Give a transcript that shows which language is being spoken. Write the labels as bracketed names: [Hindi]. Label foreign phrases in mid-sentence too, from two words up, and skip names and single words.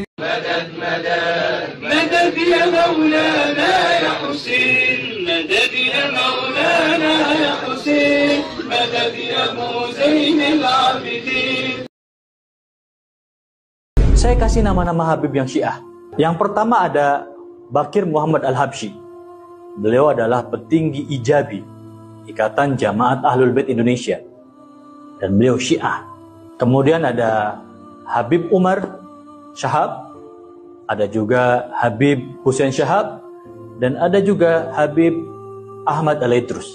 [Arabic] مدد مدد مدد يا مولانا يا حسين مدد يا مولانا يا حسين مدد يا ابو زين العابدين. [Indonesian] Saya kasih nama-nama Habib yang Syiah. Yang pertama ada Bakir Muhammad Al-Habsyi. Beliau adalah petinggi Ijabi, Ikatan Jamaat Ahlul Bait Indonesia, dan beliau Syiah. Kemudian ada Habib Umar Syahab, ada juga Habib Hussein Syahab, dan ada juga Habib Ahmad Al-Idrus.